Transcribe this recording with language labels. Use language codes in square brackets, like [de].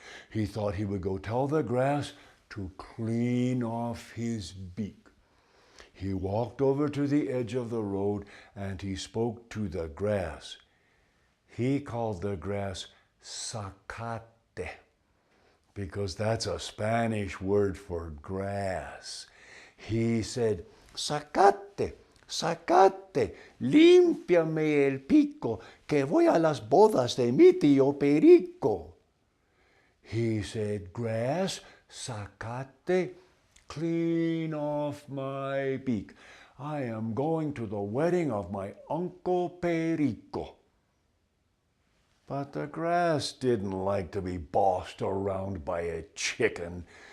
[en] He thought he would go tell the grass to clean off his beak. He walked over to the edge of the road and he spoke to the grass. He called the grass zacate, because that's a Spanish word for grass. [es] He said, zacate, zacate, límpiame el pico, que voy a las bodas de mi tío Perico. [en] He said, grass, zacate, clean off my beak. I am going to the wedding of my Uncle Perico. But the grass didn't like to be bossed around by a chicken.